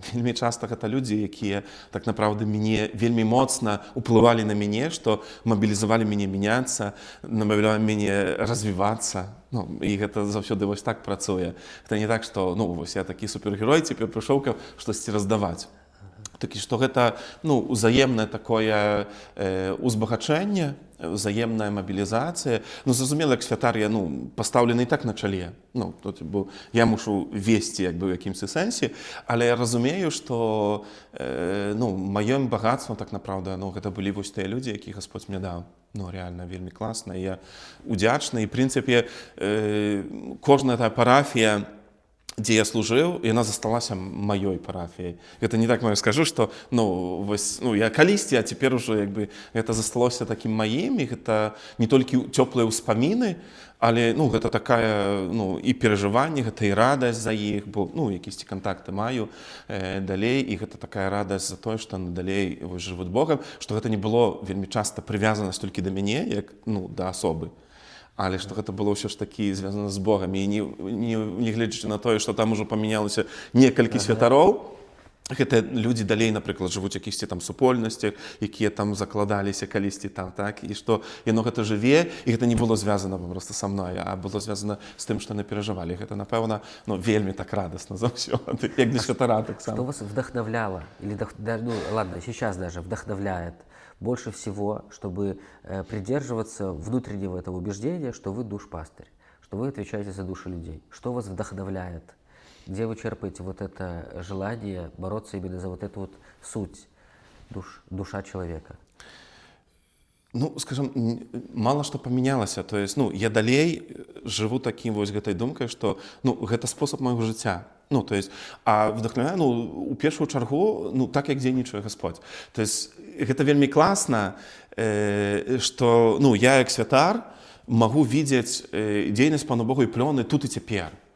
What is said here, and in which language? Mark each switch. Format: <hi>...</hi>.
<be>Вельмі часта гэта людзі, якія так направды мяне вельмі моцна уплывалі на мяне, што мабілізавалі мяне мяняцца, намаўлялі мяне развівацца. Ну, і гэта заўсёды вось так працуе. Гэта не так, што, ну, вось я такі супергерой, цяпер прыйшоў, каб штосьці раздаваць. такі, што гэта ну, узаемнае такое узбагачэнне,</be> <uk>взаємна мобілізація. Ну, зрозуміло, як святар я ну, поставлений так на чолі. Ну, тут, бо я мушу вести якби, в якимось сенсі, але я розумію, що ну, моїм багатством, так направду, ну, це були ось ті люди, які Господь мені дав. Ну, реально, вельми класно. І я удячний. І, в принципі, кожна та парафія,</uk> <ru>где я служил, и она засталась моей парафией. Это не так, я скажу, что ну, ну, я калісті, а теперь уже якби, это засталось таким моим, и это не только теплые успомины, але ну, это такая ну, и переживание, это и радость за их, бо ну, якісь контакты маю далей, и это такая радость за то, что далей живут Богом, что это не было вельми часто привязано только до меня, як ну, до особы.</ru> <be>Але што гэта было ўсё ж такі звязана з Богам. І не гледзячы на тое, што там ужо памянялася некалькі святароў, гэта людзі далей, напрыклад, жывуць якіхсьці там супольнасцях, якія там закладаліся калісьці там, так? І што яно гэта жыве, і гэта не было звязана проста са мной, а было звязана з тым, што яны перажывалі. Гэта, напэўна, ну, вельмі так радасна заўсёды, як для святара таксама.</be> <ru>Что вас вдохновляло, или, ну, ладно, сейчас даже вдохновляет больше всего, чтобы придерживаться внутреннего этого убеждения, что вы душпастырь, что вы отвечаете за души людей? Что вас вдохновляет? Где вы черпаете вот это желание бороться именно за вот эту вот суть, душа человека?</ru> <be>Ну, скажем, мало што памянялася. То есть, ну, я далей жыву такім вось гэтай думкай, што ну, гэта спосаб майго жыцця. Ну, то есть, а вдохновляю, ну, у першую чаргу, ну, так, як дзейнічае Господь. То есть, гэта вельмі класна, што, ну, я, як святар, магу видзець дзейнасць Пану Богу і плёны тут і цяпер.</be>